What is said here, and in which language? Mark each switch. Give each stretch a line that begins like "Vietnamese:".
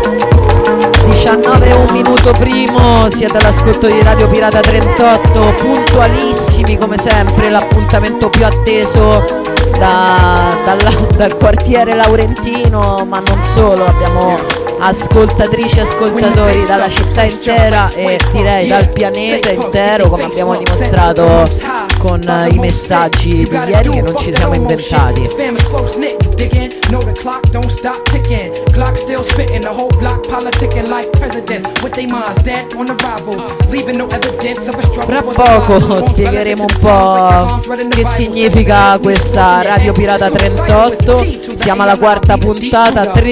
Italian: Alberto Primo, siete all'ascolto di Radio Pirata 38, puntualissimi come sempre, l'appuntamento più atteso dal quartiere Laurentino, ma non solo, abbiamo ascoltatrici e ascoltatori dalla città intera e direi dal pianeta intero, come abbiamo dimostrato con i messaggi di ieri che non ci siamo inventati.
English: Know the clock don't stop ticking. Clock still spitting. The whole block politicking like presidents with their minds dead on arrival, leaving no evidence of a struggle.
Italian: Fra poco spiegheremo un po' che significa questa Radio Pirata 38. Siamo alla quarta puntata.